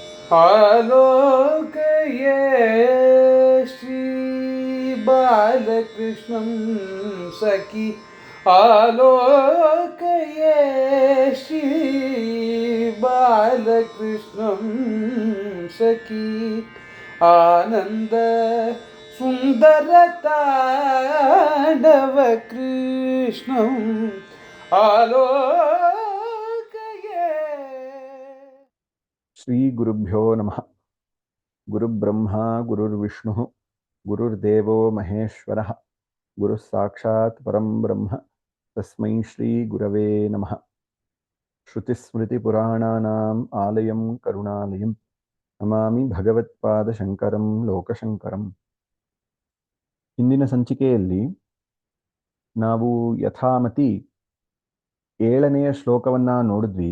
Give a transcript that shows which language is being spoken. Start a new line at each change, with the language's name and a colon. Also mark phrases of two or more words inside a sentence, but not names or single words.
Sanskrit: आलोकये श्रीबालकृष्णं सखी आलोकये श्रीबालकृष्णं सखी आनन्द सुन्दरताण्डव कृष्णम् आलोकये। ಶ್ರೀ ಗುರುಭ್ಯೋ ನಮಃ. ಗುರುಬ್ರಹ್ಮ ಗುರುರ್ವಿಷ್ಣು ಗುರುರ್ದೇವೋ ಮಹೇಶ್ವರಃ ಗುರುಃ ಸಾಕ್ಷಾತ್ ಪರಂ ಬ್ರಹ್ಮ ತಸ್ಮೈ ಶ್ರೀ ಗುರವೇ ನಮಃ. ಶ್ರುತಿಸ್ಮೃತಿಪುರಾಣಾನಾಂ ಆಲಯಂ ಕರುಣಾಲಯಂ ನಮಾಮಿ ಭಗವತ್ಪಾದಶಂಕರಂ ಲೋಕಶಂಕರಂ.
Kannada: ಹಿಂದಿನ ಸಂಚಿಕೆಯಲ್ಲಿ ನಾವು ಯಥಾಮತಿ 7ನೆಯ ಶ್ಲೋಕವನ್ನು ನೋಡಿದ್ವಿ.